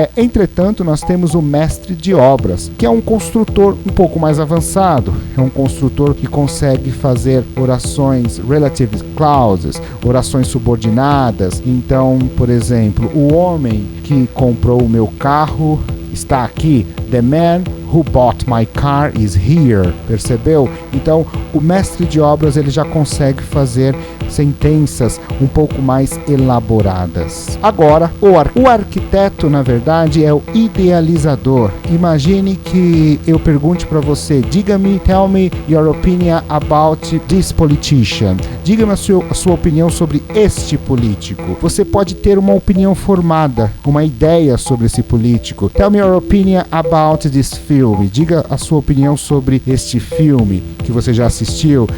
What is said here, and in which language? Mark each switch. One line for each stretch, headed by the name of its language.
Portuguese: Entretanto, nós temos o mestre de obras, que é um construtor um pouco mais avançado, é um construtor que consegue fazer orações relative clauses, orações subordinadas. Então, por exemplo, o homem que comprou o meu carro está aqui.
English: The man who bought my car is here.
Portuguese: Percebeu? Então, o mestre de obras, ele já consegue fazer sentenças um pouco mais elaboradas. Agora, o arquiteto, na verdade, é o idealizador. Imagine que eu pergunte para você,
English: tell me your opinion about this politician.
Portuguese: Diga-me a sua opinião sobre este político. Você pode ter uma opinião formada, uma ideia sobre esse político.
English: Tell me your opinion about this film.
Portuguese: Diga a sua opinião sobre este filme que você já assistiu.